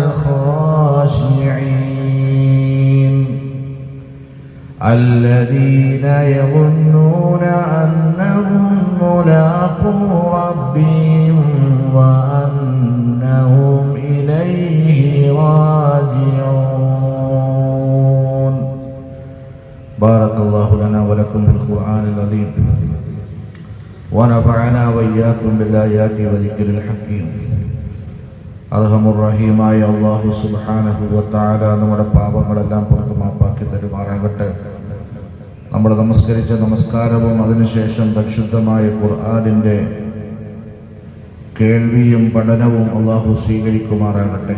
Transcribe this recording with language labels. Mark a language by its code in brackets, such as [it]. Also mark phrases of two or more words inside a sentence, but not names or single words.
[ar] الخاشعين الذين يظنون أنهم ملاقو ربهم وأنهم إليه راجعون. بارك الله لنا ولكم بالقرآن العظيم ونفعنا وإياكم بالآيات وذكر الحكيم. [ml] അർഹമുർറഹീമായ അല്ലാഹു [ar] سبحانه وتعالى [ml] നമ്മുടെ പാപങ്ങളെല്ലാം പുറത്തു മാപ്പാക്കി തരുമാറാകട്ടെ. നമ്മൾ നമസ്കരിച്ച നമസ്കാരവും അതിനുശേഷം പരിശുദ്ധമായ ഖുർആനിന്റെ കേൾവിയും പഠനവും അല്ലാഹു സ്വീകരിക്കുമാറാകട്ടെ.